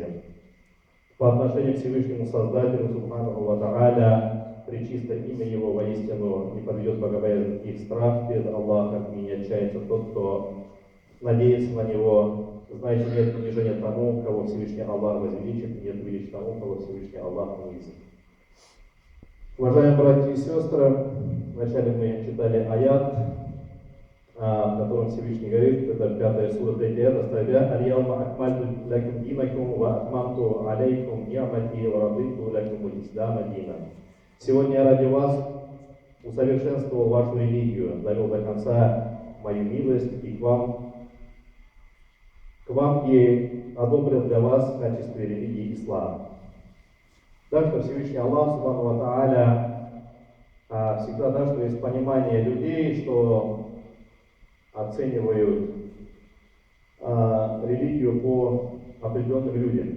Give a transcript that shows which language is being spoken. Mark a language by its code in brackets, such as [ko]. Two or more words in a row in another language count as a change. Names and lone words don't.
[ru] По отношению к Всевышнему Создателю, [ar] سبحانه وتعالى, [ru] пречистое имя Его воистину не подведет богобоязнь и в страх перед Аллахом, и не отчается тот, кто надеется на Него. Знаете, нет унижения тому, кого Всевышний Аллах возвеличит, и нет величия тому, кого Всевышний Аллах унизит. Уважаемые братья и сестры, вначале мы читали аят, в котором Всевышний говорит, это 5 сура, 3 аят, оставя [ar] «اليوم أكملت لكم دينكم و أتممت عليكم نعمتي و رضيت لكم الإسلام دينا». [ru] Сегодня я ради вас усовершенствовал вашу религию, довел до конца мою милость и к вам и одобрил для вас в качестве религии ислам. Так что Всевышний Аллах, [ar] سبحانه وتعالى, [ru] всегда, да, что есть понимание людей, что оценивают религию по определенным людям.